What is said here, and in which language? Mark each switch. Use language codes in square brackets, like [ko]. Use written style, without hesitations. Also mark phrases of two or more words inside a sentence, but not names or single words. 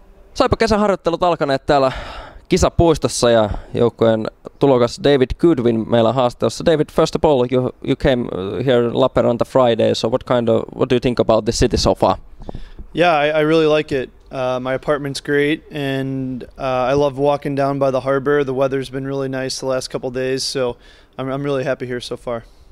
[fi] SaiPa kesäharjoittelut alkaneet täällä kisapuistossa ja joukkueen tulokas David Goodwin meillä haastattelussa. [en] David, first of all, you came here Lappeenranta Friday, so what do you think about the city so far? Yeah, I really like it. My apartment's great, and I love walking down by the harbor. The weather's been really nice the last couple days, so I'm really happy here so far.